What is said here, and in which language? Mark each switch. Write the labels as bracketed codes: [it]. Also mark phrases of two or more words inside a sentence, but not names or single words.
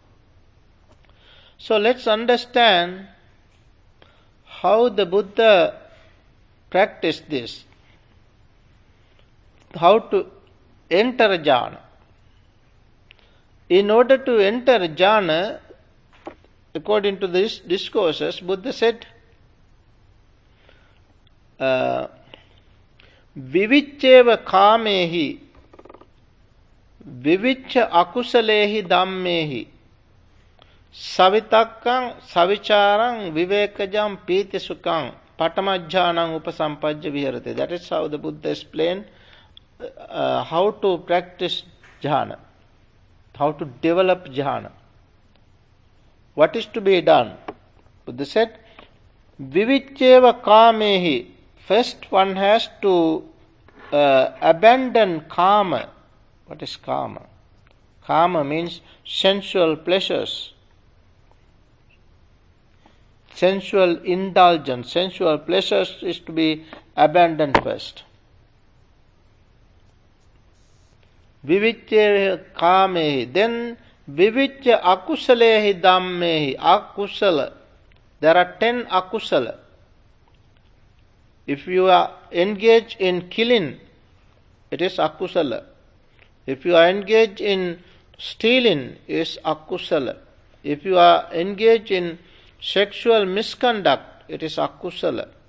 [en] So let's understand how the Buddha practiced this, how to enter jhana. In order to enter jhana, according to these discourses, Buddha said, [pi] Viviccheva kamehi, viviccha akusalehi dhammehi, savitakkam savicharam vivekajam piti sukham patamajjanam upasampajja viharate. [en] That is how the Buddha explained how to practice jhana, how to develop jhana. What is to be done? Buddha said, [pi] Viviccheva kamehi. [en] First one has to abandon kama. What is kama? Kama means sensual pleasures, sensual indulgence. Sensual pleasures is to be abandoned first. [pi] Viviccheva kamehi. Then viviccha akusalehi dhammehi. [en] Akusala. There are 10 akusala. If you are engaged in killing, it is akusala. If you are engaged in stealing, it is akusala. If you are engaged in sexual misconduct, it is akusala.